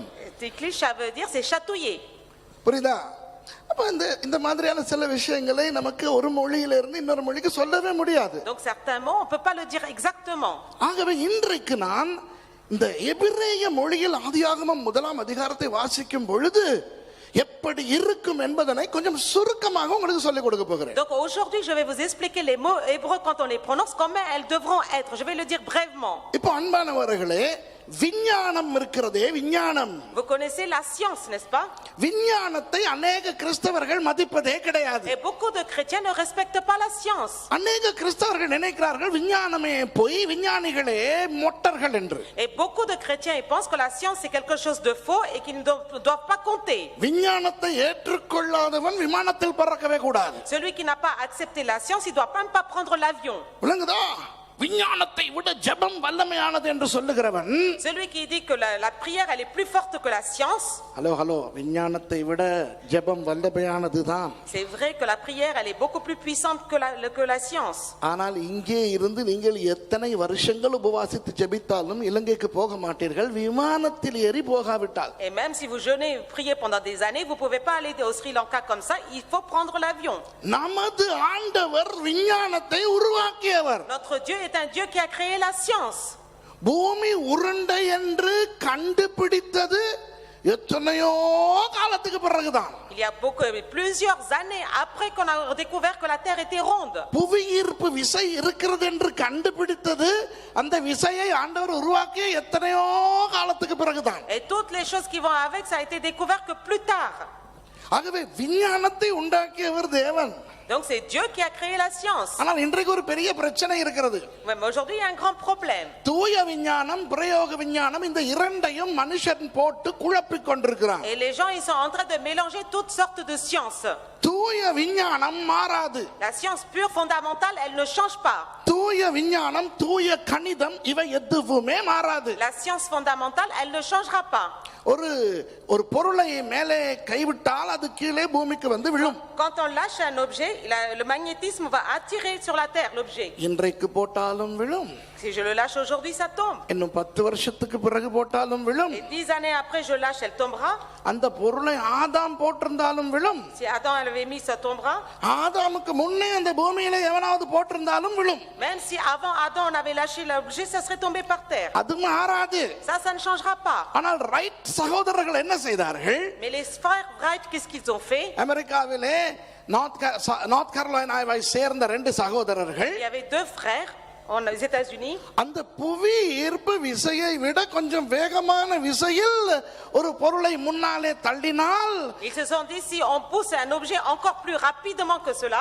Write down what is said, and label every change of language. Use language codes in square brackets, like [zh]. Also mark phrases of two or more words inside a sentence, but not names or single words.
[fr] Ticklish, ça veut dire c'est chatouiller. [ta] புரியுதா? அப்ப இந்த மாதிரியான சில விஷயங்களை நமக்கு ஒரு மொழியில இருந்து இன்னொரு மொழிக்கு சொல்லவே முடியாது. [fr] Donc certains mots on peut pas le dire exactement. [ta] ஆகவே இன்றைக்கு நான் இந்த எபிரேய மொழியில் ஆதியாகமம் முதலாம் அதிகாரத்தை வாசிக்கும் பொழுது எப்படி இருக்கும் என்பதனை கொஞ்சம் சுருக்கமாக உங்களுக்கு சொல்லிக் கொடுக்க போகிறேன். [fr] Donc aujourd'hui je vais vous expliquer les mots hébreux quand on les prononce, comment elles devront être. Je vais le dire brièvement. [ta] இப்போ அன்பானவர்களே, விஞ்ஞானம் இருக்கிறதே, விஞ்ஞானம். [fr] Vous connaissez la science, n'est-ce pas? [ta] விஞ்ஞானத்தை अनेक கிறிஸ்தவர்கள் மதிப்பதே கிடையாது. [fr] Et beaucoup de chrétiens ne respectent pas la science. [ta] अनेक கிறிஸ்தவர்கள் நினைக்கிறார்கள் விஞ்ஞானமே போய் விஞ்ஞானிகளே மொட்டர்கள் என்று. [fr] Et beaucoup de chrétiens ils pensent que la science c'est quelque chose de faux et qu'ils ne doivent pas compter. [ta] விஞ்ஞானத்தை ஏற்றுக்கொள்ளாதவன் விமானத்தில் பறக்கவே கூடாது. [fr] Celui qui n'a pas accepté la science, il doit même pas prendre l'avion. [ta] விளங்குதா? விஞ்ஞானத்தை விட ஜெபம் வல்லமையானது என்று சொல்லுகிறவன், [fr] celui qui dit que la prière elle est plus forte que la science. [ta] ஹலோ விஞ்ஞானத்தை விட ஜெபம் வல்லமையானதுதான். [fr] C'est vrai que la prière elle est beaucoup plus puissante que la science. [ta] ஆனால் இங்கே இருந்து நீங்கள் எத்தனை வருஷங்கள் உபவாசித்து ஜெபித்தாலும் இலங்கைக்கு போக மாட்டீர்கள் விமானத்தில் ஏறி போகாவிட்டால். [fr] Et même si vous jeûnez et priez pendant des années, vous pouvez pas aller au Sri Lanka comme ça, il faut prendre l'avion. [ta] நமது ஆண்டவர் விஞ்ஞானத்தை உருவாக்கியவர். [fr] Notre Dieu est un Dieu qui a créé la science. [ta] பூமி உருண்டை என்று கண்டுபிடித்தது எத்தனையோ காலத்துக்கு பிறகுதான். [fr] Il y a plusieurs années après qu'on a découvert que la terre était ronde. [ta] புவி ஈர்ப்பு விசை இருக்கிறது என்று கண்டுபிடித்தது அந்த விசையை ஆண்டவர் உருவாக்கிய எத்தனையோ காலத்துக்கு பிறகுதான். [fr] Et toutes les choses qui vont avec, ça a été découvert que plus tard. [ta] ஆகவே விஞ்ஞானத்தை உண்டாக்கியவர் தேவன். [fr] Donc c'est Dieu qui a créé la science. [ta] ஆனால் இன்றைக்கு ஒரு பெரிய பிரச்சனை இருக்கிறது. [fr] Mais aujourd'hui il y a un grand problème. [ta] தூய விஞ்ஞானம் பிரயோக விஞ்ஞானம் இந்த இரண்டையும் மனுஷன் போட்டு குழப்பிக் கொண்டிருக்கிறான். [fr] Et les gens ils sont en train de mélanger toutes sortes de sciences. [ta] தூய விஞ்ஞானம் மாறாது. [fr] La science pure fondamentale elle ne change pas. [ta] தூய விஞ்ஞானம் தூய கணிதம் இவை எதுவுமே மாறாது. [fr] La science fondamentale elle ne changera pas. [ta] ஒரு பொருளை மேலே கைவிட்டால் அது கீழே பூமிக்கு வந்து விழும். [fr] Quand on lâche un objet, le magnétisme va attirer sur la terre l'objet. [ta] இன்றைக்கு போட்டாலும் விழும், [fr] Si je le lâche aujourd'hui, ça tombe. [ta] இன்னும் 10 வருஷத்துக்கு பிறகு போட்டாலும் விழும். [fr] Et 10 années après, je lâche, elle tombera. [ta] அந்த பொருளை ஆதாம் போட்டிருந்தாலும் விழும். [fr] Si Adam l'avait mis, ça tombera. [ta] ஆதாமுக்கு முன்னே அந்த பூமியில எவனாவது போட்டிருந்தாலும் விழும். [fr] Même si avant Adam on avait lâché l'objet, ça serait tombé par terre. [ta] அது மாறாது. [fr] Ça ne changera pas. [ta] ஆனால் ரைட் சகோதரர்கள் என்ன செய்தார்கள்? [fr] Mais les frères Wright, qu'est-ce qu'ils ont fait? [ta] அமெரிக்காவிலே நார்த் கரோலினாவை சேர்ந்த 2 சகோதரர்கள் [fr] Il y avait 2 frères aux États-Unis. [ta] அந்த புவி ஈர்ப்பு விசையை விட கொஞ்சம் வேகமான விசையில் ஒரு பொருளை முன்னாலே தள்ளினால் [fr] Ils se sont dit, si on pousse un objet encore plus rapidement que cela,